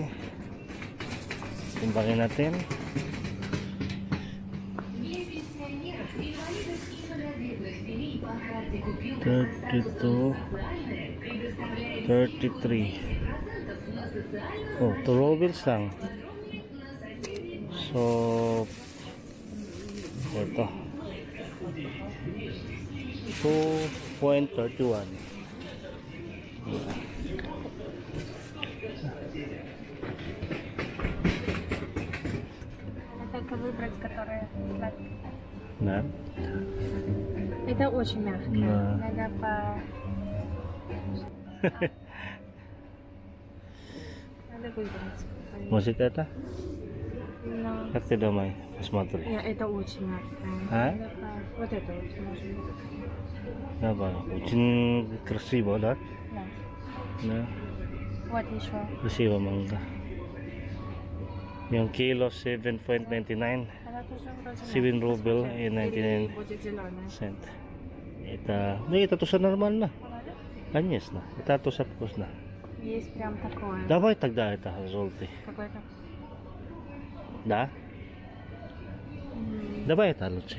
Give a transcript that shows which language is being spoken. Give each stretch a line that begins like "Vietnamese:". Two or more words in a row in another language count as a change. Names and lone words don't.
Filipino: Timbangin natin. 32, 33. Oh, 2 rubles lang. So, ito 2.31.
Russian: Только выбрать, которая сладкая. На? Это очень мягкое. Да. Надо по... Надо выбрать. Может это? Но... Как ты думаешь? Посмотри. Нет, это очень мягкое. А? Надо по... Вот это вот может быть. Давай. Очень красиво, да? Да. Да. Вот еще. Красиво манgo.
Filipino: Yung kilo
Russian: 7.99. Она тоже вроде 7 рубль и Или 99 будет зеленая. цент. Это, ну это тоже нормально. Конечно. Это тоже вкусно. Есть прям такое. Давай тогда это желтый. Какой-то. Да? Давай это лучше.